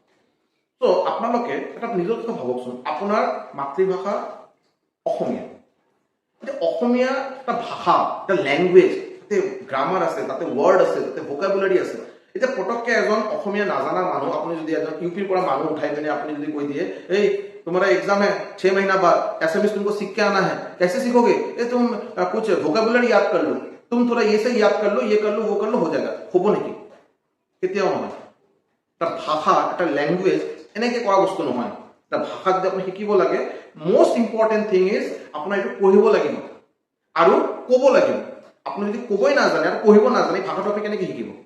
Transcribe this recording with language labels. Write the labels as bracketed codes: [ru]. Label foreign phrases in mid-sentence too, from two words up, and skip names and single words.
[as] তো আপোনালোকে এটা নিজৰ কথা ভাবকচোন, আপোনাৰ মাতৃভাষা অসমীয়া, এতিয়া অসমীয়া এটা ভাষা, এটা লেংগুৱেজ, তাতে গ্ৰামাৰ আছে, তাতে ৱৰ্ড আছে, তাতে ভোকাবুলাৰী আছে। এতিয়া পটককে এজন অসমীয়া নাজানা মানুহ আপুনি যদি এজন ইউপিৰ পৰা মানুহ উঠাই পিনে আপুনি যদি কৈ দিয়ে, এই [hi] तुम्हारा एग्जाम है 6 महीना बाद, एसएमएस तुमको सीख के आना है, कैसे सीखोगे? ये तुम कुछ वोकैबुलरी याद कर लो, तुम थोड़ा ये से याद कर लो, ये कर लो, वो कर लो, हो जाएगा। [as] হব নেকি? কেতিয়াও নহয়। এটা ভাষা, এটা ল্যাঙ্গুৱেজ এনেকে কৰা বস্তু নহয়। এটা ভাষা যদি আপুনি শিকিব লাগে, [en] most important thing is [as] আপোনাৰ এইটো পঢ়িব লাগিব আৰু ক'ব লাগিব। আপুনি যদি ক'বই নাজানে আৰু পঢ়িব নাজানে, ভাষাটো আপুনি কেনেকৈ শিকিব?